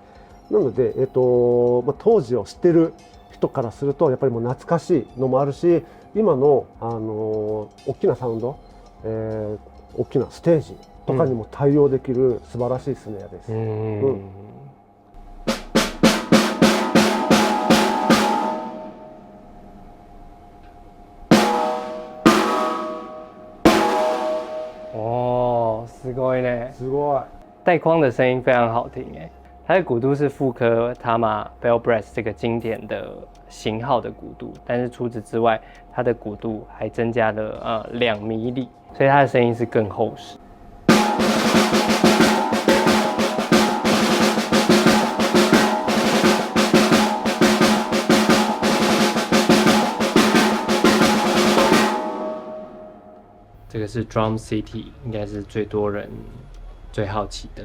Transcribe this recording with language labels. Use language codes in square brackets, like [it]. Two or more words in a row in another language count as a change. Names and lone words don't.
[ja] なので、当時を知ってる人からするとやっぱりもう懐かしいのもあるし、今の、大きなサウンド、大きなステージとかにも対応できる素晴らしいスネアです。哦，すごいね，すごい。 [zh] 带框的声音非常好听哎。它的鼓度是复刻 Tama Bell Brass 这个经典的型号的鼓度，但是除此之外，它的鼓度还增加了2米里，所以它的声音是更厚实。这个是 Drum City， 应该是最多人最好奇的。